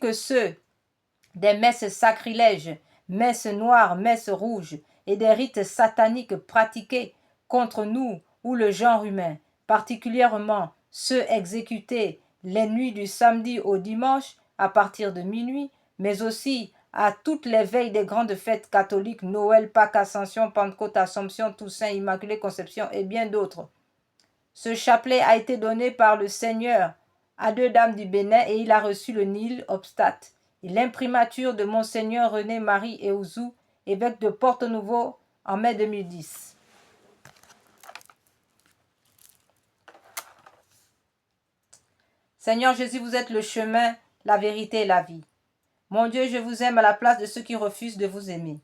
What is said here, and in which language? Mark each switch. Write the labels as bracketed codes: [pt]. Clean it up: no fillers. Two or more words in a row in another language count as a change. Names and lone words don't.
[fr] que ceux des messes sacrilèges, messes noires, messes rouges, et des rites sataniques pratiqués contre nous ou le genre humain, particulièrement ceux exécutés les nuits du samedi au dimanche à partir de minuit, mais aussi à toutes les veilles des grandes fêtes catholiques, Noël, Pâques, Ascension, Pentecôte, Assomption, Toussaint, Immaculée Conception et bien d'autres. Ce chapelet a été donné par le Seigneur à deux dames du Bénin et il a reçu le [la] Nil obstat [fr] et l'imprimature de Monseigneur René-Marie Eouzou, évêque de Porto-Nouveau, en mai 2010. Seigneur Jésus, vous êtes le chemin, la vérité et la vie. Mon Dieu, je vous aime à la place de ceux qui refusent de vous aimer.